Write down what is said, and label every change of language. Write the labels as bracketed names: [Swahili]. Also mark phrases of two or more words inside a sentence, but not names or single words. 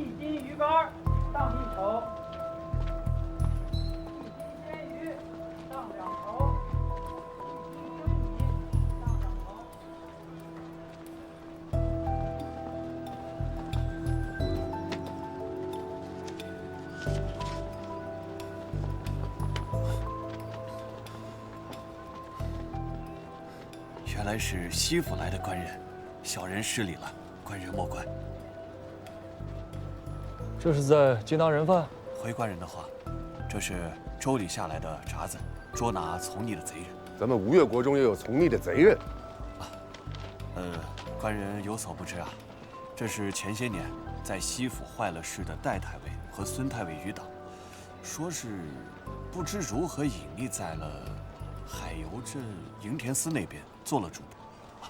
[Chinese] 1 斤魚乾當1籌，1斤鮮魚當2籌，1斤精米當2籌。原來是西府來的官人，小人失禮了，官人莫怪。這是在接納人犯？回官人的話，這是州裡下來的鍘子，捉拿從逆的賊人。咱們吳越國中也有從逆的賊人。官人有所不知啊，這是前些年在西府壞了事的戴太尉和孫太尉餘黨，說是不知如何隱匿在了海油鎮營田司那邊做了主簿。